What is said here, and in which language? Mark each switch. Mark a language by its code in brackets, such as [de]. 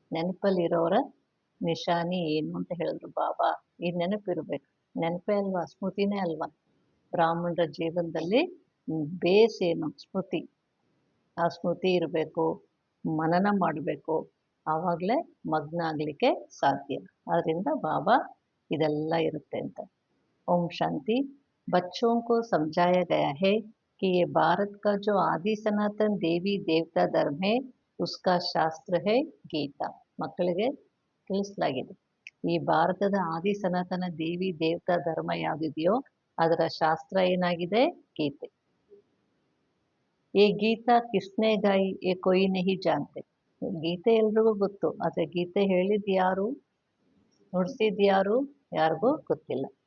[kn] ನೆನಪಲ್ಲಿರೋರ ನಿಶಾನಿ ಏನು ಅಂತ ಹೇಳಿದ್ರು ಬಾಬಾ. ಈ ನೆನಪಿರ್ಬೇಕು. ನೆನಪೇ ಅಲ್ವಾ, ಸ್ಮೃತಿನೇ ಅಲ್ವಾ ಬ್ರಾಹ್ಮಣರ ಜೀವನದಲ್ಲಿ ಬೇಸ್ ಏನು? ಸ್ಮೃತಿ. ಆ ಸ್ಮೃತಿ ಇರಬೇಕು, ಮನನ ಮಾಡಬೇಕು, ಆವಾಗಲೇ ಮಗ್ನ ಆಗಲಿಕ್ಕೆ ಸಾಧ್ಯ. ಅದರಿಂದ ಬಾಬಾ ಇದೆಲ್ಲ ಇರುತ್ತೆ ಅಂತ. ओम शांति। [hi] बच्चों को समझाया गया है कि ये भारत का जो आदि सनातन देवी देवता धर्म है उसका ಶಾಸ್ತ್ರ है ಗೀತಾ. [kn] ಮಕ್ಕಳಿಗೆ ತಿಳಿಸಲಾಗಿದೆ, ಈ ಭಾರತದ ಆದಿ ಸನಾತನ ದೇವಿ ದೇವತಾ ಧರ್ಮ ಯಾವುದಿದೆಯೋ ಅದರ ಶಾಸ್ತ್ರ ಏನಾಗಿದೆ? ಗೀತೆ. [hi] ಈ ಗೀತಾ ಕಿಸ್ನೆ ಗಾಯಿ ಏ ಕೊಯ್ ನಹಿ ಜಾನ್ತೆ. [kn] ಗೀತೆ ಎಲ್ರಿಗೂ ಗೊತ್ತು, ಆದರೆ ಗೀತೆ ಹೇಳಿದ್ಯಾರು, ನುಡಿಸಿದ್ಯಾರು, ಯಾರಿಗೂ ಗೊತ್ತಿಲ್ಲ.